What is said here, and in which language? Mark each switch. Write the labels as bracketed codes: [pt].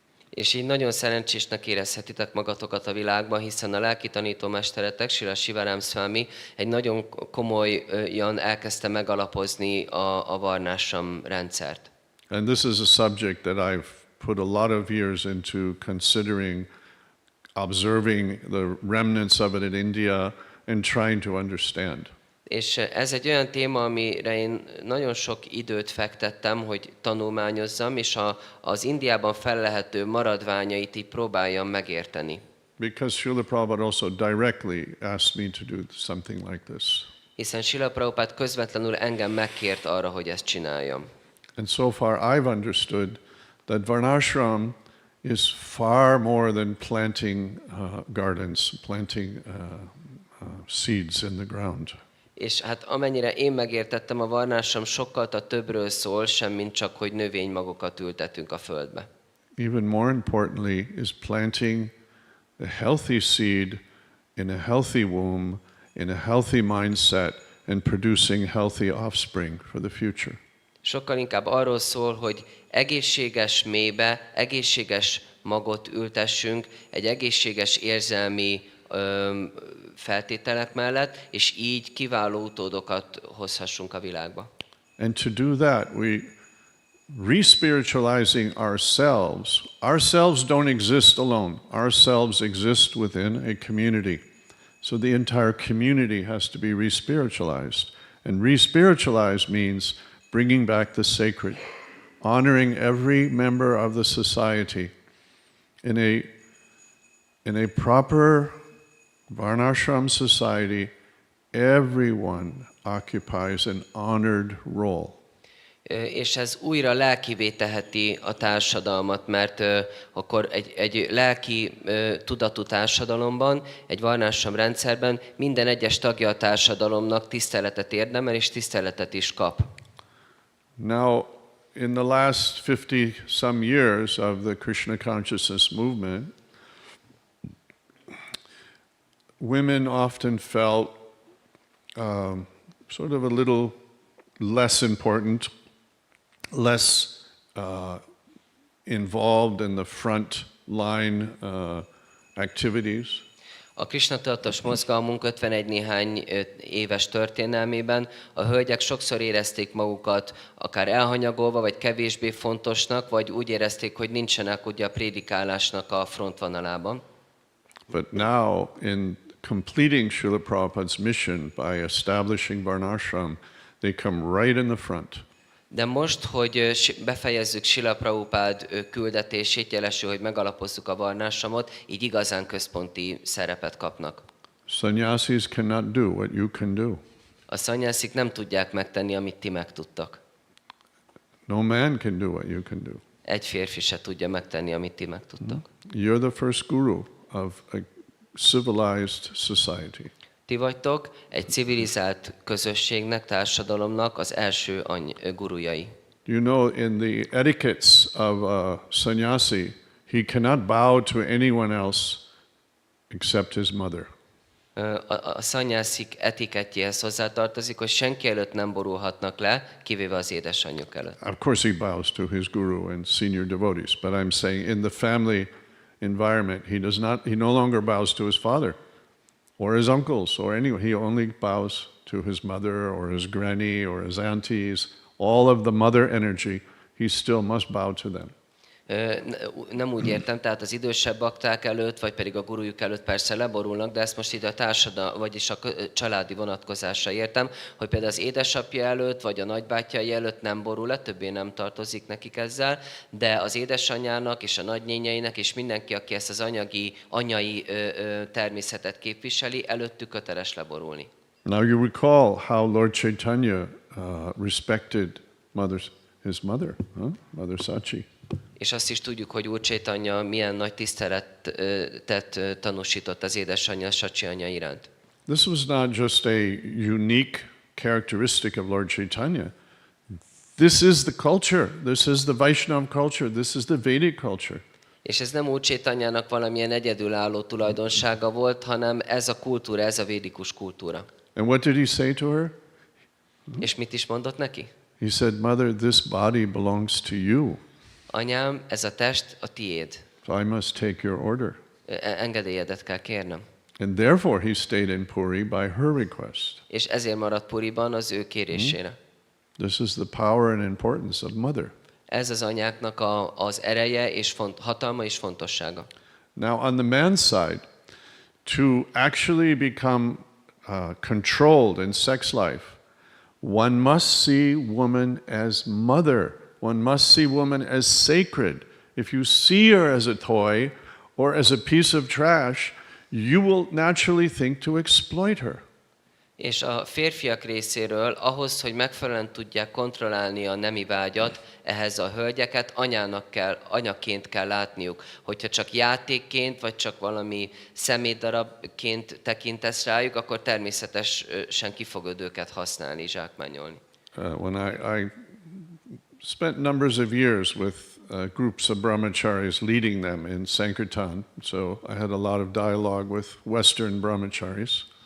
[hu] És így nagyon szerencsésnek érezhetitek magatokat a világban, hiszen a lelki tanítómesteretek, Srila Sivaram Swami egy nagyon komolyan elkezdte megalapozni a Varnashram rendszert. [en] And this is a subject that I've put a lot of years into considering, observing the remnants of it in India and trying to understand. [hu] És ez egy olyan téma, amire én nagyon sok időt fektettem, hogy tanulmányozzam, és az Indiában fellehető maradványait így próbáljam megérteni. [en] Because Srila Prabhupada also directly asked me to do something like this. [hu] Hiszen Srila Prabhupada közvetlenül engem megkért arra, hogy ezt csináljam. [en] And so far I've understood that Varnashram is far more than planting gardens, planting seeds in the ground. [hu] És hát amennyire én megértettem, a varnásram sokkal többről szól, sem mint csak, hogy növénymagokat ültetünk a földbe. [en] Even more importantly is planting a healthy seed in a healthy womb, in a healthy mindset, and producing healthy offspring for the future. [hu] Sokkal inkább arról szól, hogy egészséges mélybe, egészséges magot ültessünk, egy egészséges érzelmi feltételek mellett, és így kiváló utódokat hozhassunk a világba. [en] And to do that, we re-spiritualizing ourselves. Ourselves don't exist alone. Ourselves exist within a community. So the entire community has to be re-spiritualized. And re-spiritualized means bringing back the sacred, honoring every member of the society in a proper Varnashram society. Everyone occupies an honored role. [hu] És ez újra lelkivé teheti a társadalmat, mert akkor egy lelki tudatú társadalomban, egy varnásam rendszerben minden egyes tagja a társadalomnak tiszteletet érdemel és tiszteletet is kap. [en] Now, in the last 50 some years of the Krishna consciousness movement, women often felt sort of a little less important, less involved in the front line activities. [hu] A Krishna tudatos mozgalmunk 51 néhány éves történelmében a hölgyek sokszor érezték magukat akár elhanyagolva, vagy kevésbé fontosnak, vagy úgy érezték, hogy nincsenek ugye a prédikálásnak a frontvonalában. [en] But now, in completing Srila Prabhupada's mission by establishing Varnashram, they come right in the front. [hu] De most, hogy befejezzük Srila Prabhupád küldetését, jelesül, hogy megalapozzuk a varnásramot, így igazán központi szerepet kapnak. [en] Sannyasis cannot do what you can do. [hu] A szannyászik nem tudják megtenni, amit ti megtudtak. [en] No man can do what you can do. [hu] Egy férfi se tudja megtenni, amit ti megtudtak. [en] You're the first guru of a civilized society. [hu] Ti vagytok egy civilizált közösségnek, társadalomnak az első gurujai. [en] You know, in the etiquettes of a sannyasi, he cannot bow to anyone else except his mother. [hu] A szannyászik etikettjéhez hozzátartozik, hogy senki előtt nem borulhatnak le, kivéve az édesanyjuk előtt. [en] Of course he bows to his guru and senior devotees, but I'm saying in the family environment, he no longer bows to his father or his uncles or anyone. He only bows to his mother or his granny or his aunties. All of the mother energy, he still must bow to them. [hu] Nem úgy értem, tehát az idősebb bakták előtt, vagy pedig a gurujuk előtt persze leborulnak, de ezt most így a társadalom, vagyis a családi vonatkozásra értem, hogy például az édesapja előtt, vagy a nagybátyai előtt nem borul le, többé nem tartozik nekik ezzel, de az édesanyjának és a nagynényeinek és mindenki, aki ezt az anyai természetet képviseli, előttük köteles leborulni. [en] Now you recall how Lord Chaitanya respected his mother, Mother Sachi. [hu] És azt is tudjuk, hogy Úr Chaitanya milyen nagy tiszteletet tanúsított az édesanyja, Sachi anya iránt. [en] This was not just a unique characteristic of Lord Chaitanya. This is the culture. This is the Vaishnava culture. This is the Vedic culture. [hu] És ez nem Úr Chaitanyának valamilyen egyedülálló tulajdonsága volt, hanem ez a kultúra, ez a védikus kultúra. [en] And what did he say to her? [hu] És mit is mondott neki? [en] He said, Mother, this body belongs to you. [hu] Anyám, ez a test a tiéd. [en] So I must take your order. [hu] Engedélyedet kell kérnem. [en] And therefore he stayed in Puri by her request. [hu] És ezért maradt Puriban az ő kérésére. [en] This is the power and importance of mother. [hu] Ez az anyáknak az ereje és hatalma és fontossága. [en] Now on the man's side, to actually become controlled in sex life, one must see woman as mother. One must see woman as sacred. If you see her as a toy or as a piece of trash, you will naturally think to exploit her. [hu] És a férfiak részéről ahhoz, hogy megfelelően tudják kontrollálni a nemi vágyat, ehhez a hölgyeket anyaként kell látniuk. Hogyha csak játékként, vagy csak valami szemétdarabként tekintesz rájuk, akkor természetesen ki fogod őket használni, zsákmányolni. [en] When I spent numbers of years with groups of brahmacharis leading them in Sankirtan, so I had a lot of dialogue with Western brahmacharis.